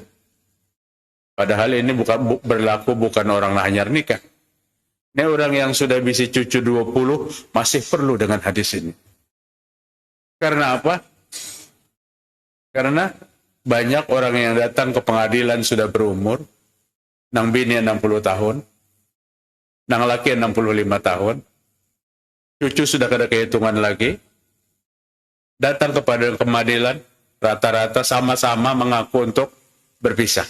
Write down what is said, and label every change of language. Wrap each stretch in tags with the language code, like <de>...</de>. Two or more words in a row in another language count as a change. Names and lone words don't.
<bjn>Padahal ini berlaku bukan orang hanyar nikah. Ini orang yang sudah bisa cucu 20 masih perlu dengan hadis ini. Karena apa? Karena banyak orang yang datang ke pengadilan sudah berumur, nang bini 60 tahun, nang laki 65 tahun, cucu sudah kada kehitungan lagi, datang kepada pengadilan, rata-rata sama-sama mengaku untuk berpisah.</bjn>